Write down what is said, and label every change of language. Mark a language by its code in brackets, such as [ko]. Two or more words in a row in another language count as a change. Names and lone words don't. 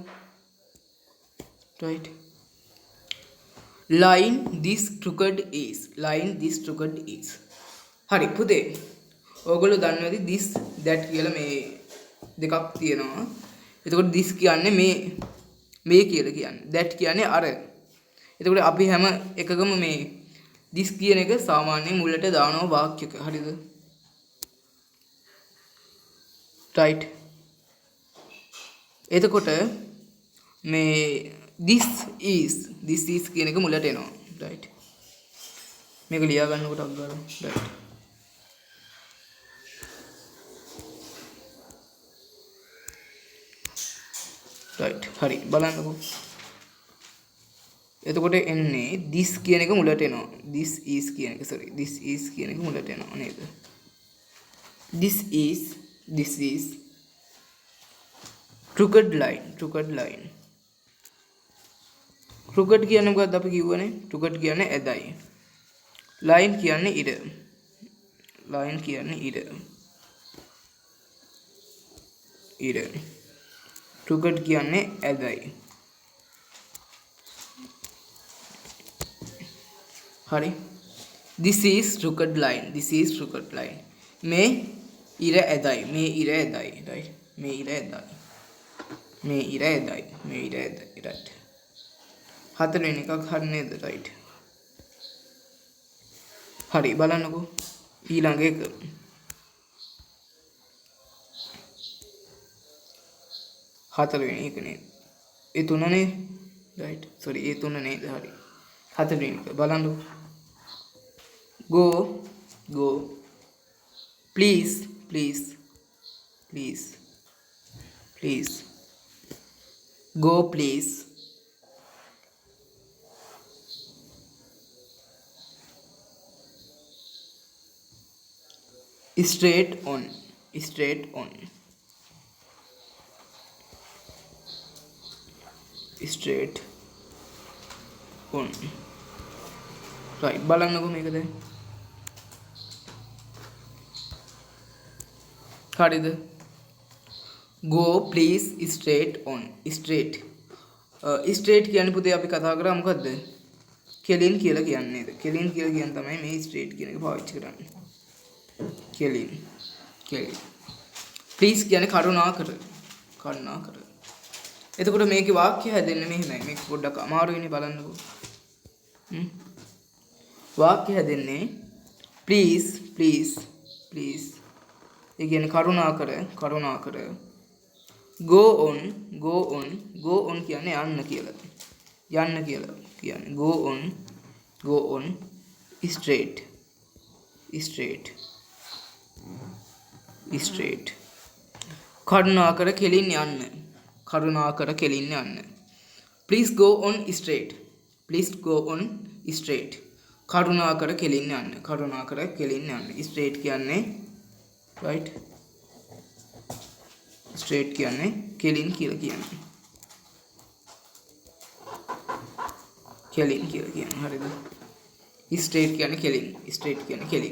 [en] right. line this crooked is. [si] හරි පුතේ. ඕගොල්ලෝ දන්නවද [en] this that [si] කියලා මේ දෙකක් තියෙනවා. එතකොට this කියන්නේ මේ කියලා කියන්නේ. that කියන්නේ අර. එතකොට අපි හැම එකකම මේ this කියන එක සාමාන්‍යයෙන් මුලට දානවා වාක්‍යයක. හරිද? [en] right. [si] එතකොට මේ [en] this is [si] කියන එක මුලට එනවා. right. මේක ලියා ගන්නකොට අග්ගාලා. right. right. හරි බලන්නකෝ. එතකොට එන්නේ this කියන එක මුලට එනවා. [en] this is [si] කියන එක මුලට එනවා නේද? [en] this is crooked line. [si] crooked කියන්නේ මොකක්ද අපි කිව්වනේ? crooked කියන්නේ ඇදයි. line කියන්නේ ඉර. crooked කියන්නේ ඇදයි. හරි. [en] this is crooked line. [si] මේ ඉර ඇදයි. right. මේ ඉර ඇදයි. right. හතරවෙනි එකක් හරි නේද? right. හරි බලන්නකෝ ඊළඟ එක. හතරවෙනි එක නේද? ඒ තුන නේද? right. sorry ඒ තුන නේද? හරි. හතරවෙනි එක බලන්නකෝ. [en] go please go please. straight on. right. [si] බලන්නකෝ මේක දැන්. හරිද? [en] go please straight on. [si] straight කියන්නේ පුතේ අපි කතා කරා මොකද්ද? කෙලින් කියලා කියන්නේ නේද? කෙලින් කියලා කියන තමයි මේ straight කියන එක පාවිච්චි කරන්නේ. කෙලින්. please කියන්නේ කරුණාකර. එතකොට මේකේ වාක්‍ය හැදෙන්නේ මෙහෙමයි. මේක පොඩ්ඩක් අමාරු වෙන්නේ බලන්නකෝ. වාක්‍ය හැදෙන්නේ please. ඒ කියන්නේ කරුණාකර. [en] go on [si] කියන්නේ යන්න කියලා. [en] කියන්නේ go on straight. [si] කරුණාකර කෙලින් යන්න. [en] please go on straight. [si] කරුණාකර කෙලින්න යන්න. කරුණාකර කෙලින්න යන්න. ස්ට්‍රේට් කියන්නේ right. ස්ට්‍රේට් කියන්නේ කෙලින් කියලා කියන්නේ. කෙලින් කියලා කියන්නේ. හරිද? ස්ට්‍රේට් කියන්නේ කෙලින්. ස්ට්‍රේට් කියන්නේ කෙලින්.